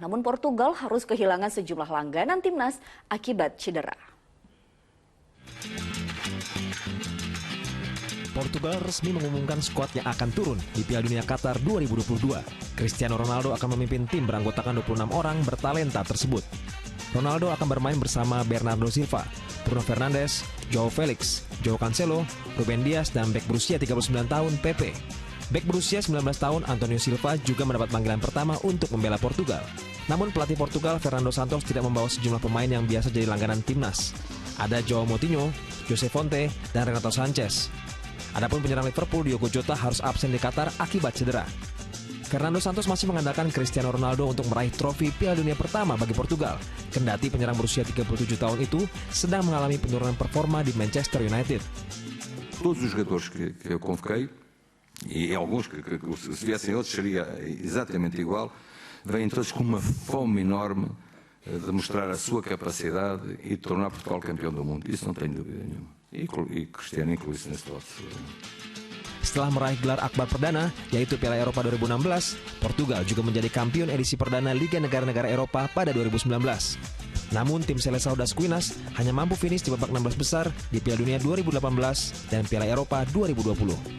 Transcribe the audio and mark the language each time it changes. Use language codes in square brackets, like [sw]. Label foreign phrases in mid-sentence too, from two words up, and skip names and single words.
[id] Namun Portugal harus kehilangan sejumlah langganan timnas akibat cedera. Portugal resmi mengumumkan skuad yang akan turun di Piala Dunia Qatar 2022. Cristiano Ronaldo akan memimpin tim beranggotakan 26 orang bertalenta tersebut. Ronaldo akan bermain bersama Bernardo Silva, Bruno Fernandes, Joao Felix, Joao Cancelo, Ruben Dias, dan bek berusia 39 tahun Pepe. Bek berusia 19 tahun Antonio Silva juga mendapat panggilan pertama untuk membela Portugal. Namun pelatih Portugal Fernando Santos tidak membawa sejumlah pemain yang biasa jadi langganan timnas. Ada Joao Moutinho, Jose Fonte, dan Renato Sanchez. Adapun penyerang Liverpool Diogo Jota harus absen di Qatar akibat cedera. Fernando Santos masih mengandalkan Cristiano Ronaldo untuk meraih trofi Piala Dunia pertama bagi Portugal. Kendati penyerang berusia 37 tahun itu sedang mengalami penurunan performa di Manchester United. [pt] Todos os jogadores que eu convoquei, e alguns que se viessem outros seria exatamente igual, vêm todos com uma fome enorme de mostrar a sua capacidade e de tornar Portugal campeão do mundo. Isso não tenho dúvida nenhuma. E Cristiano inclui-se nesse lote. [id] Setelah meraih gelar akbar perdana, yaitu Piala Eropa 2016, Portugal juga menjadi kampion edisi perdana Liga Negara-Negara Eropa pada 2019. Namun tim Seleção das Quinas hanya mampu finish di babak 16 besar di Piala Dunia 2018 dan Piala Eropa 2020.